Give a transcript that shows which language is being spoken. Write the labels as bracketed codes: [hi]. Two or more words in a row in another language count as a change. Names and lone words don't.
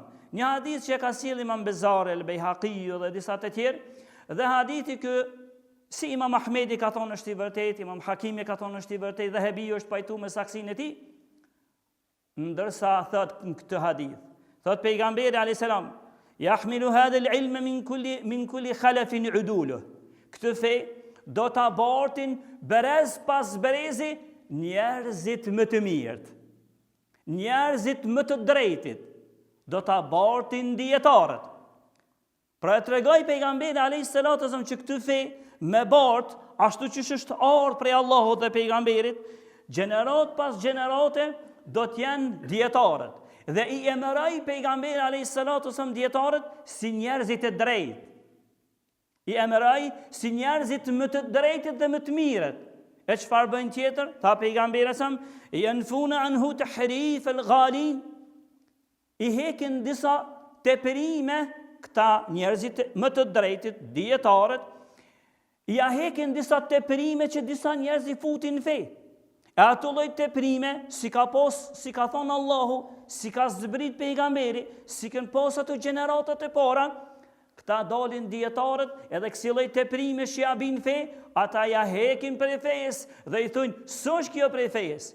[sq] Një hadith që ka sjellë Imam Bezari, al-Baihaqi dhe disa të tjerë, dhe hadithi kë si Imam Ahmedi ka thonë është i vërtet, Imam Hakimi ka thonë është i vërtet, dhe Hebiu është pajtu me saksinë e tij. Ndërsa thot në këtë hadith, thot pejgamberi [ar] عليه السلام، يحمل هذا العلم من كل خلف عدوله. [sq] Këtë fe do ta bartin berez pas berezi njerëzit më të mirët, njerëzit më të drejtit, do ta bartin dietarët. Pra e tregoi pejgamberi [ar] عليه الصلاة والسلام [sq] që këtë fe me bart, ashtu që është ardhur prej Allahut dhe pejgamberit, gjenerat pas gjenerate do të jenë dietarët. Dhe i emëroi pejgamberi [ar] عليه الصلاة والسلام [sq] dietarët si njerëzit e drejtë. I emëroi si njerëzit më të drejtë dhe më të mirët. E çfarë bën tjetër? Tha pejgamberi sa [ar] ينفون عنه تحريف الغالين. [sq] I hekin disa tepërime këta njerëzit më të drejtit, dietarët, ja hekin disa tepërime që disa njerëz i futin në fe. E ato lloj teprime, si ka thonë Allahu, si ka zbrit pejgamberi, si kanë pas ato gjeneratat e para, Këta dalin dietarët edhe kësi lloj teprime që ja bin fe, ata ja hekin prej fejes dhe i thonë, s'është kjo prej fejes.